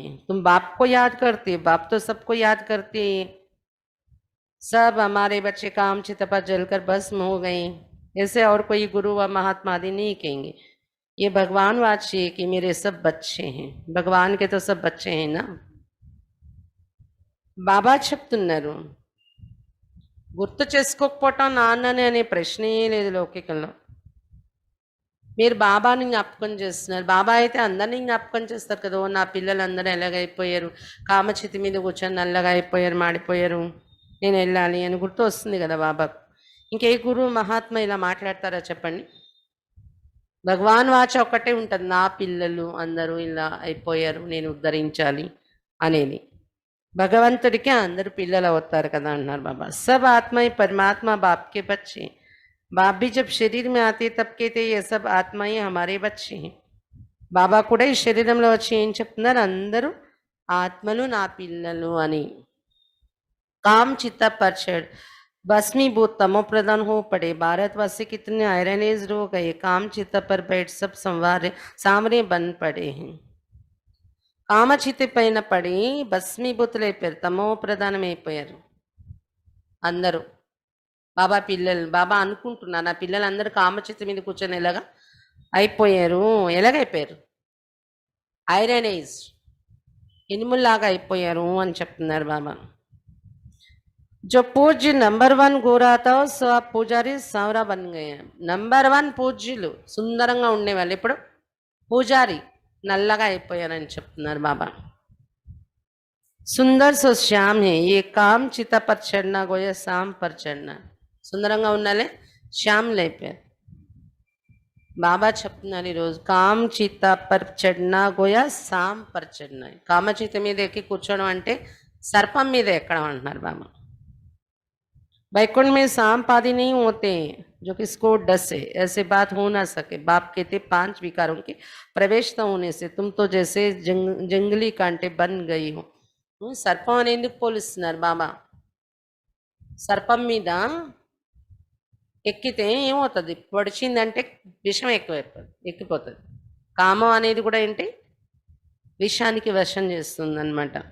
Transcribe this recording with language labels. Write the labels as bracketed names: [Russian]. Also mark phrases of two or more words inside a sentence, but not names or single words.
[Hindi] तुम बाप को याद करते, बाप तो सबको याद करते। सब हमारे बच्चे काम चितपा जलकर भस्म हो गए, ऐसे और कोई गुरु व महात्मा आदि नहीं कहेंगे। ये भगवान वाची है कि मेरे सब बच्चे हैं। भगवान के तो सब बच्चे हैं ना। [Telugu] బాబా చెప్తున్నారు, గుర్తు చేసుకోకపోవటం నాన్నని అనే ప్రశ్నే లేదు లౌకికంలో। మీరు బాబాని జ్ఞాపకం చేస్తున్నారు। బాబా అయితే అందరినీ జ్ఞాపకం చేస్తారు కదా। నా పిల్లలు అందరూ ఎలాగైపోయారు, కామచితి మీద కూర్చొని నల్లగా అయిపోయారు, మాడిపోయారు, నేను వెళ్ళాలి అని గుర్తు వస్తుంది కదా బాబాకు। ఇంకే గురువు మహాత్మ ఇలా మాట్లాడతారా చెప్పండి? [Hindi] भगवान वाच [Telugu] ఒక్కటే ఉంటుంది, నా పిల్లలు అందరూ ఇలా అయిపోయారు, నేను ఉద్ధరించాలి అనేది। భగవంతుడికి అందరూ పిల్లలు అవుతారు కదా అంటున్నారు బాబా। [Hindi] सब आत्मा ही परमात्मा बाप के बच्चे। बाप भी जब शरीर में आते तब कहते ये सब आत्माएं हमारे बच्चे हैं। [Telugu] బాబా కూడా ఈ శరీరంలో వచ్చి ఏం చెప్తున్నారు? అందరూ ఆత్మలు నా పిల్లలు అని। [Hindi] काम चित्ता पर चढ़ भस्मीभूत तमो प्रधान हो पड़े, भारतवासी कितने आयरनेज हो गए, काम चित्ता पर बैठ सब सांवरे बन पड़े हैं। [Telugu] కామచితి పైన పడి భస్మీభూతులైపోయారు, తమో ప్రధానమైపోయారు అందరూ। బాబా పిల్లలు, బాబా అనుకుంటున్నారు నా పిల్లలు అందరూ కామచితి మీద కూర్చొని ఎలాగా అయిపోయారు, ఎలాగైపోయారు? ఐరనైజ్, ఇనుములాగా అయిపోయారు అని చెప్తున్నారు బాబా। [Hindi] जो पूज्य नंबर 1 गोरा था सो पुजारी सांवरा बन गये। [Telugu] నంబర్ 1 పూజ్యులు సుందరంగా ఉండేవాళ్ళు ఇప్పుడు పూజారి నల్లగా అయిపోయారని చెప్తున్నారు బాబా। [Hindi] सुंदर सो श्याम है ए काम चिता पर चढ़ना गोया शाम पर चढ़ना గోయా శామ్ పర్ చढ़ना। [Telugu] సుందరంగా ఉన్నాలే శ్యామ్లు అయిపోయారు। బాబా చెప్తున్నారు ఈరోజు [Hindi] काम चिता पर चढ़ना गोया शाम पर चढ़ना [Telugu] గోయా శామ్ పర్ చढ़ना। కామచిత మీద ఎక్కి కూర్చోవడం అంటే సర్పం మీద ఎక్కడం అంటున్నారు బాబా। [Hindi] वैकुंठ में सांप आदि नहीं होते जो किसको डसे, ऐसे बात हो ना सके। बाप कहते 5 विकारों के प्रवेश न होने से तुम तो जैसे जंगली कांटे बन गई हो। [Telugu] సర్పం అని ఎందుకు పోలిస్తున్నారు బాబా? సర్పం మీద ఎక్కితే ఏమవుతుంది? పొడిచిందంటే విషం ఎక్కిపోతుంది। కామం అనేది కూడా ఏంటి? విషానికి వశం చేస్తుంది అనమాట।